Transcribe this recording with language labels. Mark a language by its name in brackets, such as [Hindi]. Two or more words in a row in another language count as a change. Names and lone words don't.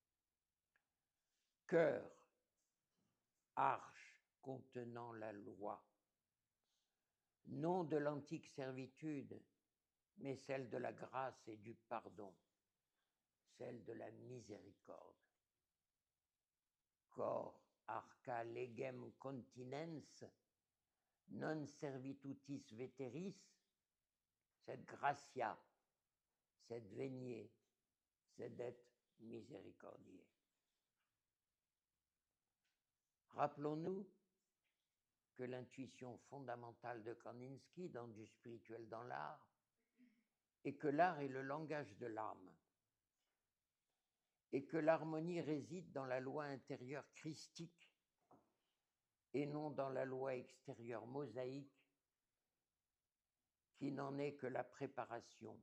[French] Cœur, arche contenant la loi, non de l'antique servitude, mais celle de la grâce et du pardon, celle de la miséricorde. [Latin] Cor arca legem continens, non servitutis veteris, [French] cette gratia, cette venie, c'est d'être miséricordieux. Rappelons-nous que l'intuition fondamentale de Kandinsky dans Du spirituel dans l'art est que l'art est le langage de l'âme et que l'harmonie réside dans la loi intérieure christique et non dans la loi extérieure mosaïque qui n'en est que la préparation.